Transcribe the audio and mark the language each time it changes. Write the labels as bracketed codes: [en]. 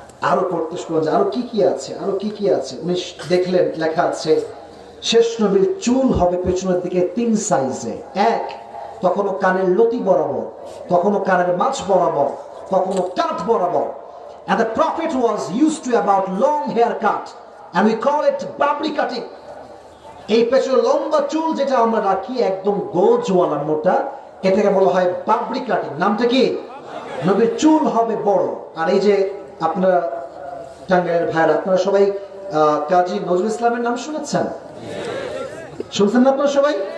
[bn] আরো পড়তে শুরু, আরো কি কি আছে, আরো কি কি আছে। উনি দেখলেন লেখা আছে শেষ নবীর চুল হবে পেছনের দিকে 3 সাইজে, এক কখনো কানের লতি বরাবর, কখনো কানের মাঝ বরাবর, কখনো কাঁধ বরাবর। [en] And the prophet was used to about long haircut and we call it babri cutting. [bn] এই পেছনে লম্বা চুল যেটা আমরা রাখি একদম গোজওয়ালা মোটা, এটাকে বলা হয় বাবরি কাটিং। নামটা কি? নবীর চুল হবে বড়। আর এই যে আপনারা টাঙ্গাইলের ভাইরা, আপনারা সবাই কাজী নজরুল ইসলামের নাম শুনেছেন? শুনছেন না আপনারা সবাই?